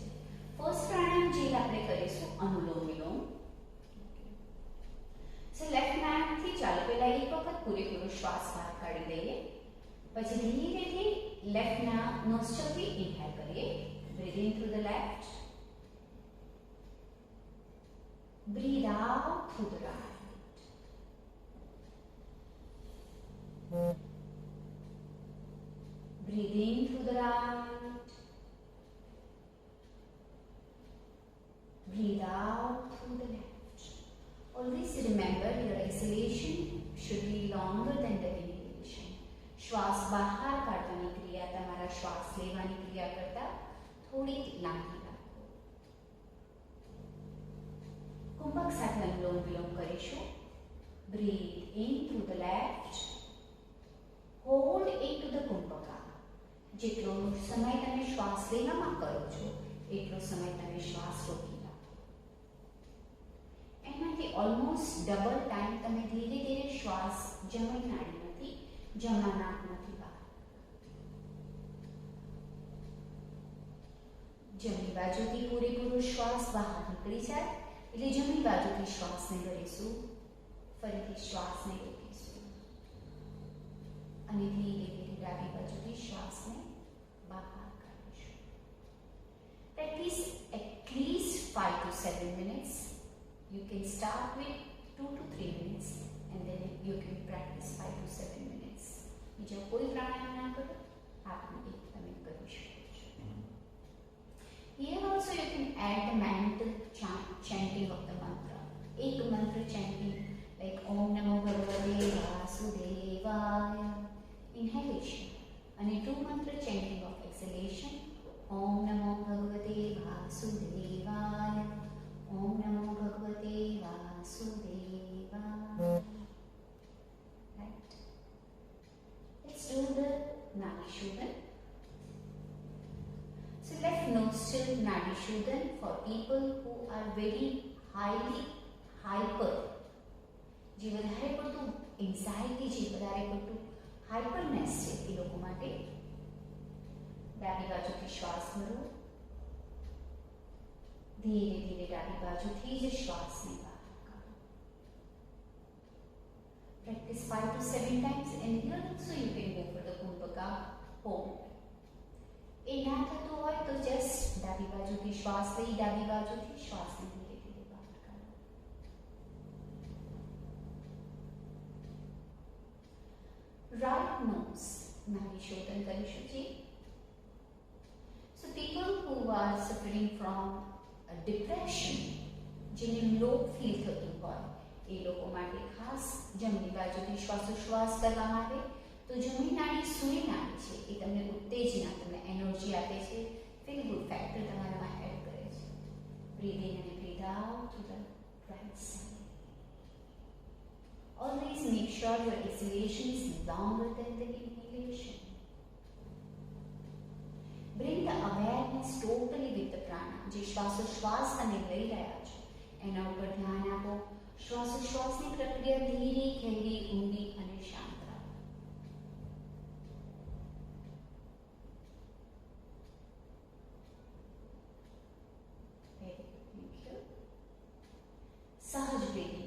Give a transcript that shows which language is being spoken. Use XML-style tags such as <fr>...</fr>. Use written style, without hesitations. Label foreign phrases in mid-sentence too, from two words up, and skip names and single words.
<gu>ફર્સ્ટ પ્રાણાયામ જે આપણે કરીશું અનુલોમ વિલોમ. સો લેફ્ટ હેન્ડથી ચાલો. પહેલા એક વખત પૂરેપૂરો શ્વાસ બહાર કાઢી દઈએ, પછી ધીરેથી લેફ્ટના નોસ્ટ્રલથી ઇન્હેલ કરીએ.</gu> <en>breathe in through the left, breathe out through the right. Breathe in through the right. Breathe out through the left. Always remember your exhalation should be longer than the inhalation.</en> <gu>શ્વાસ બહાર કાઢવાની ક્રિયા તમારા શ્વાસ લેવાની ક્રિયા કરતા થોડી લાંબી રાખો. કુંભક સાથે અનુલોમ વિલોમ કરીશું.</gu> <en>Breathe in through the left. Hold into the kumbhaka.</en> <gu>જેટલો સમય તમે શ્વાસ લેવામાં કરો છો એટલો સમય તમે શ્વાસ રોકી રાખો. એનાથી</gu> <en>almost double time</en> <gu>તમે ધીરે ધીરે શ્વાસ જમણી નાડીમાંથી જમણા નાકમાંથી બહાર. જમણી બાજુથી પૂરેપૂરો શ્વાસ બહાર નીકળી જાય એટલે જમણી બાજુથી શ્વાસને ભરીશું, ફરીથી શ્વાસને રોકીશું, અને ધીરે ધીરે ડાબી બાજુથી શ્વાસને બહાર કાઢીશું.</gu> <en>Practice at least 5 to 7 minutes. You can start with 2 to 3 minutes and then you can practice 5 to 7 minutes.</en> <gu>બીજો કોઈ પ્રાણાયામ ના કરો, આપને એક તમે કરી શકો છો.</gu> <en>Here also you can add the mental chanting of the mantra.</en> <gu>એક મંત્ર</gu> <en>chanting like</en> <sa>Om Namo Bhagavate Vasudevaya,</sa> <en>inhalation, and two mantra chanting of exhalation.</en> <sa>Om Namo Bhagavate Vasudevaya, Om Namo Bhagavate Vasudevaya.</sa> <en>Right? Let's do the Nadi Shodhan. So left nostril Nadi Shodhan for people who are very highly hyper.</en> <gu>જે વધારે પડતું એન્ઝાઇટી છે, વધારે પડતું હાઇપરનેસ છે એ લોકો માટે ડાબી બાજુથી શ્વાસ ભરો, ધીરે ધીરે ડાબી બાજુથી જ શ્વાસને બહાર કાઢો.</gu> <en>Practice 5 to 7 times and here also you can go for the kumbhaka hold.</en> <gu>એ ના થતું હોય તો જસ્ટ ડાબી બાજુથી શ્વાસ લઈ ડાબી બાજુથી શ્વાસને ધીરે ધીરે બહાર કાઢો.</gu> <en>right nose.</en> <gu>નાભી શોધન કરીશું જી.</gu> <en>So people who are suffering from depression,</en> <gu>જેને લો ફીલ થતું હોય એ લોકો માટે ખાસ જમણી બાજુથી શ્વાસોશ્વાસ કરવામાં આવે તો જમણી નાડી સૂર્ય નાડી છે એ તમને ઉત્તેજના, તમને એનર્જી આપે છે,</gu> <en>feel good factor</en> <gu>તમારામાં એડ કરે છે.</gu> <en>breathe in</en> <gu>અને</gu> <en>breathe out through the right side. Always make sure your exhalation is longer than the inhalation. Bring the awareness totally with the prana.</en> <gu>જે શ્વાસોશ્વાસ તમે લઈ રહ્યા છો એના ઉપર ધ્યાન આપો. શ્વાસોશ્વાસની પ્રક્રિયા ધીરે, ગહેરી, ઊંડી અને શાંત રાખો. સહજ બ્રીથિંગ.</gu>